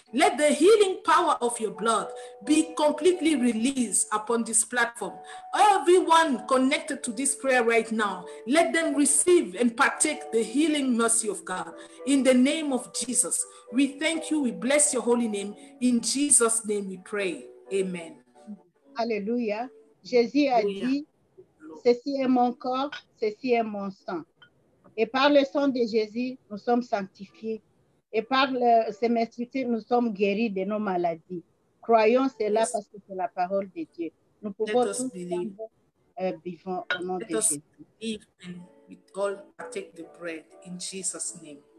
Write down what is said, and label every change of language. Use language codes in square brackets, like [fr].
[en] Let the healing power of your blood be completely released upon this platform. Everyone connected to this prayer right now, let them receive and partake the healing mercy of God. In the name of Jesus, we thank you, we bless your holy name. In Jesus' name we pray. Amen. [fr] Alléluia. Jésus a dit, ceci est mon corps, ceci est mon sang. Et par le sang de Jésus, nous sommes sanctifiés. Et par ses meurtrissures, nous sommes guéris de nos maladies. Croyons cela parce que c'est la parole de Dieu. Nous pouvons tous [en] believe. Before, [fr] au nom de Jésus. [en] Believe and we all take the bread in Jesus' name.